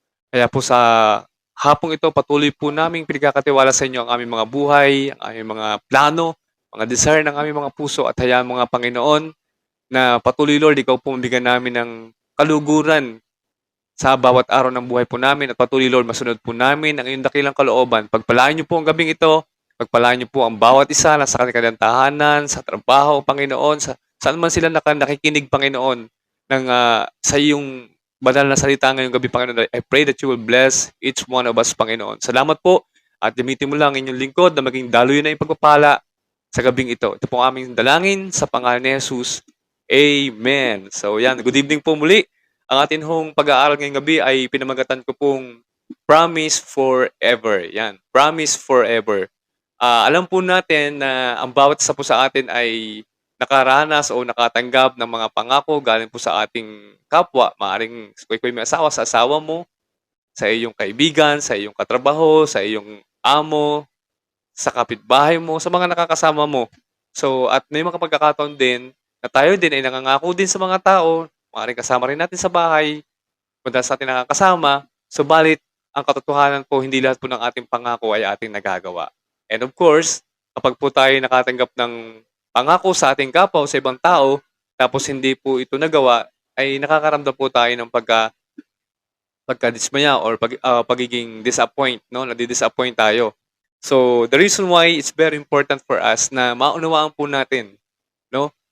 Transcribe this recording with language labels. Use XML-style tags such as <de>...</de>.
<tl>Kaya po sa hapong ito, patuloy po naming pinagkakatiwala sa inyo ang aming mga buhay, ang aming mga plano, mga desire ng aming mga puso at hayaan mga Panginoon na patuloy, Lord, ikaw po mabigyan namin ng kaluguran sa bawat araw ng buhay po namin at patuloy, Lord, masunod po namin ang iyong dakilang kalooban. Pagpalain niyo po ang gabing ito, pagpalain niyo po ang bawat isa na sa kanilang tahanan, sa trabaho, Panginoon, saan man sila nakikinig, Panginoon, sa iyong banal na salita ngayong gabi, Panginoon.</tl> <en>I pray that you will bless each one of us,</en> <tl>Panginoon. Salamat po at gamitin mo lang inyong lingkod na maging daluyan na ipagpapala sa gabing ito. Ito po ang aming dalangin sa pangalan ni Jesus. Amen. So yan,</tl> <en>good evening</en> <tl>po muli. Ang atin hong pag-aaral ngayong gabi ay pinamagatan ko pong Promise Forever. Yan, Promise Forever. Alam po natin na ang bawat isa po sa atin ay nakaranas o nakatanggap ng mga pangako galing po sa ating kapwa. Maaring kung may asawa, sa asawa mo, sa iyong kaibigan, sa iyong katrabaho, sa iyong amo, sa kapitbahay mo, sa mga nakakasama mo. So, at may mga pagkakataon din na tayo din ay nangangako din sa mga tao, maaaring kasama rin natin sa bahay, madalas natin nakakasama, subalit ang katotohanan po, hindi lahat po ng ating pangako ay ating nagagawa.</tl> <en>And of course,</en> <tl>kapag po tayo nakatanggap ng pangako sa ating kapwa o sa ibang tao, tapos hindi po ito nagawa, ay nakakaramdam po tayo ng pagkadismaya or pagiging disappoint, no? Nadi-disappoint tayo.</tl> <en>So, the reason why it's very important for us</en> <tl>na maunawaan po natin, no?</tl>